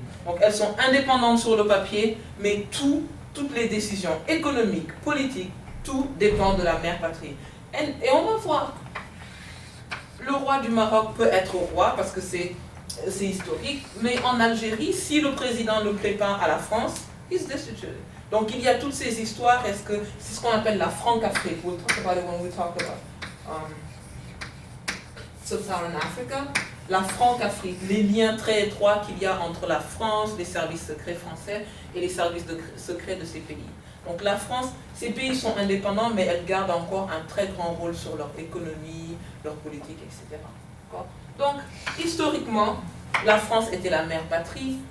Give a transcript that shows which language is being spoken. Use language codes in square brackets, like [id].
[fr] Donc elles sont indépendantes sur le papier, mais toutes les décisions économiques, politiques, tout dépend de la mère patrie. Et on va voir. Le roi du Maroc peut être roi parce que c'est historique, mais en Algérie, si le président ne plaît pas à la France, [en] he's destituted. [fr] Donc il y a toutes ces histoires, c'est ce qu'on appelle la Franc-Afrique. [en] We'll talk about it when we talk about Sub-Saharan Africa. [fr] La Franc-Afrique, les liens très étroits qu'il y a entre la France, les services secrets français et les services secrets de ces pays. Donc la France, ces pays sont indépendants, mais elles gardent encore un très grand rôle sur leur économie, leur politique, etc. Donc, historiquement, la France était la mère patrie.